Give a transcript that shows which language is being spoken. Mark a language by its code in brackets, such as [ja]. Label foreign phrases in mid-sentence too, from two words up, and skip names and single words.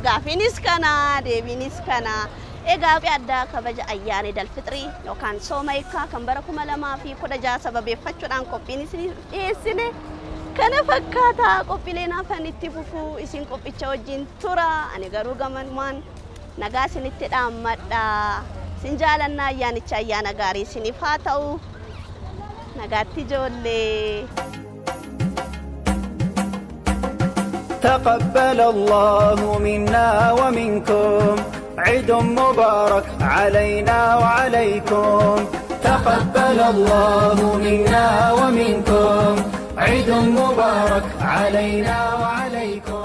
[om] Gaafiinis kana, deebiinis kana. Egaa addaa kabaja ayyaana Idil Fitrii yookaan sooma hiikkaa kan bara 2016 sababeeffachuudhaan qophiin isin dhiyeessine kana fakkaata. Qophiileen hafan itti fufuu isin qophicha wajjin tura. Ani garuu gamanumaan nagaa isinitti dhaammadha. Isin jaalannaa ayyaanicha ayyaana gaarii isiniif haa ta'u. Nagaatti ijoollee. [ar] تقبل الله منا ومنكم عيد مبارك علينا وعليكم. تقبل الله منا ومنكم عيد مبارك علينا وعليكم.